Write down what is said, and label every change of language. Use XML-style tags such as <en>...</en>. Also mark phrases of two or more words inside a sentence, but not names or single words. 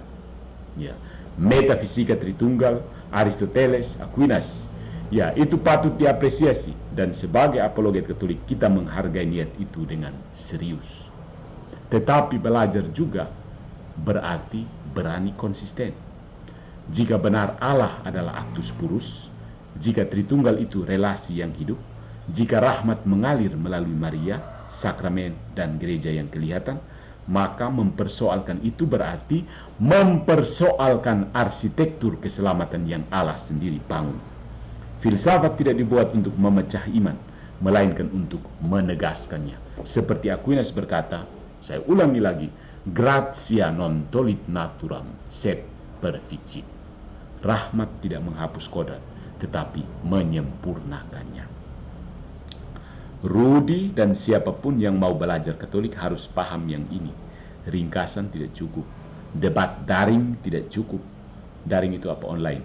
<id>Ya, metafisika Tritunggal, Aristoteles, Aquinas. Ya, itu patut diapresiasi, dan sebagai apologet Katolik kita menghargai niat itu dengan serius. Tetapi belajar juga berarti berani konsisten. Jika benar Allah adalah</id> <la>actus purus,</la> <id>jika Tritunggal itu relasi yang hidup, jika rahmat mengalir melalui Maria, sakramen, dan gereja yang kelihatan, maka mempersoalkan itu berarti mempersoalkan arsitektur keselamatan yang Allah sendiri bangun. Filsafat tidak dibuat untuk memecah iman, melainkan untuk menegaskannya. Seperti Aquinas berkata, saya ulangi lagi,</id> <la>gratia non tollit naturam, sed perficit.</la> <id>Rahmat tidak menghapus kodrat, tetapi menyempurnakannya. Rudi dan siapapun yang mau belajar Katolik harus paham yang ini. Ringkasan tidak cukup, debat daring tidak cukup. Daring itu apa? Online.</id>